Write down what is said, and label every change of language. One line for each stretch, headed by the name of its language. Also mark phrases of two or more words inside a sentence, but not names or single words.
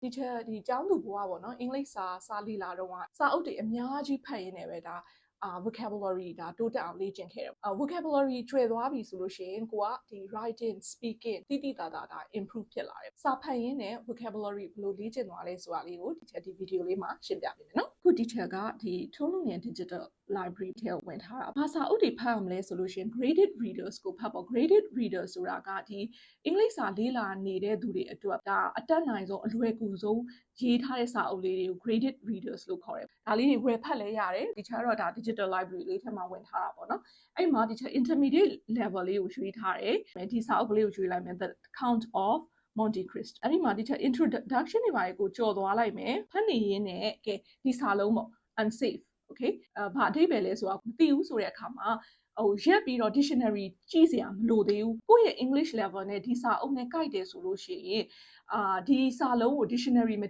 Burmese: teacher ဒီကျောင်းသူဘွားပေါ့နော်အင်္ဂလိပ်စာလီလာတော့စာအုပ်တွေအများကြီးဖတ်ရင်းနဲ့ပဲဒါvocabulary ဒါတိုးတက်အောင်လေ့ကျင့်ခဲ့တယ် vocabulary ကျွဲသွားပြီဆို လို့ရှိရင်ကိုကဒီ
English: writing speaking
Burmese: တိတိတသာ improve ဖြစ်လာတယ်စာဖတ်ရင်းနဲ့ vocabulary ဘယ်လိုလေ့ကျင့်သွားလဲဆိုတာလေးကို teacher ဒီ video လေးမှာရှင်းပြပေးမယ်နော်အခု teacher ကဒီထုံးလုံးငယ်
English: digital library
Burmese: ထဲဝင်ထားတာဘာစာအုပ်တွေဖတ်အောင်လဲဆိုလို့ရှိရင်
English: graded readers
Burmese: ကိုဖတ်ပေါ့
English: graded readers
Burmese: ဆိုတာကဒီအင်္ဂလိပ်စာလေ့လာနေတဲ့သူတွေအတွက်ဒါအတက်နိုင်ဆုံးအလွယ်ကူဆုံးရေးထားတဲ့စာအုပ်လေးတွေကို
English: graded readers
Burmese: လို့ခေါ်တယ်ဒါလေးတွေဝယ်ဖတ် လဲရတယ်တခြားတော့ဒါ
English: digital library
Burmese: လေးထဲမှာဝင်ထားတာပေါ့နော်အဲ့မှာတခြား
English: intermediate level
Burmese: လေးကိုရွေးထားတယ်ဒီစာအုပ်ကလေးကိုရွေးလိုက်မယ် The Count of Monte Cristo အဲ့ဒီမှာတခြား introduction တွေပါကိုကြော်သွားလိုက်မယ်ဖတ်နေရင်းနဲ့ကဲဒီစာလုံးပေါ့
English: unsafe okay
Burmese: ဘာအဓိပ္ပာယ်လဲဆိုတာမသိဘူးဆိုတဲ့အခါမှာရက်ပြီးတော့ dictionary ကြည့်စရာမလိုသေးဘူးကိုယ့်ရဲ့
English: English level
Burmese: နဲ့ဒီစာအုပ်နဲ့ကိုက်တယ်ဆိုလို့ရှိရင်ဒီစာလုံးကို dictionary မကြ